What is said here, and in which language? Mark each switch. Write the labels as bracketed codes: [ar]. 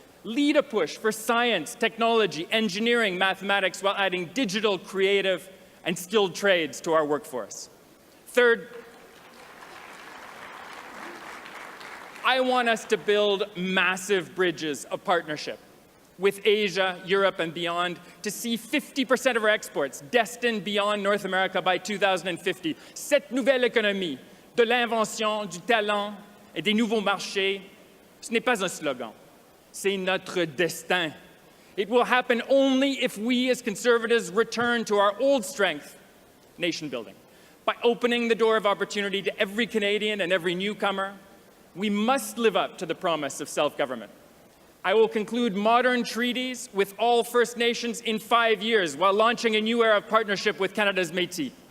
[en] Lead a push for science, technology, engineering, mathematics, while adding digital, creative, and skilled trades to our workforce. Third, I want us to build massive bridges of partnership with Asia, Europe, and beyond to see 50% of our exports destined beyond North America by 2050. [fr] Cette nouvelle économie de l'invention, du talent et des nouveaux marchés, ce n'est pas un slogan, c'est notre destin. [en] It will happen only if we as Conservatives return to our old strength, nation building. By opening the door of opportunity to every Canadian and every newcomer, we must live up to the promise of self-government. I will conclude modern treaties with all First Nations in 5 years while launching a new era of partnership with Canada's Métis.